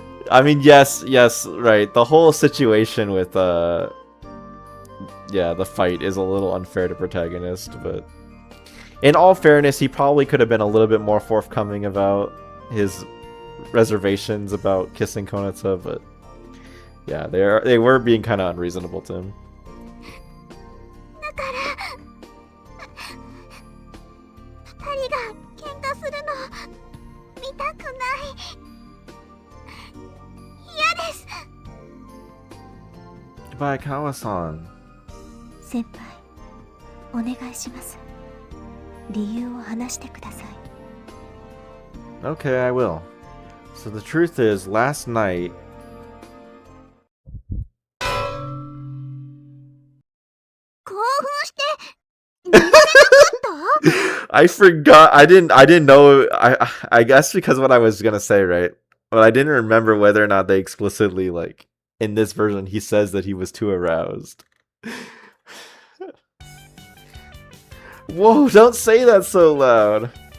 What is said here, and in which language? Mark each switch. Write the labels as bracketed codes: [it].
[en] I mean, yes, right. The whole situation with, yeah, the fight is a little unfair to protagonist, but in all fairness, he probably could have been a little bit more forthcoming about his reservations about kissing Konata, but yeah, they were being kind of unreasonable to him. [ja] だから二人が喧嘩するの見たくない。嫌です。 [en] Goodbye, Kawa-san. [ja] 先輩、お願いします。理由を話してください。 [en] Okay, I will. So the truth is, last night... [ja] 興奮して寝られなかった？ [en] I forgot. I didn't know. I guess because what I was gonna say, right? But I didn't remember whether or not they explicitly, like, in this version, he says that he was too aroused. Whoa! Don't say that so loud.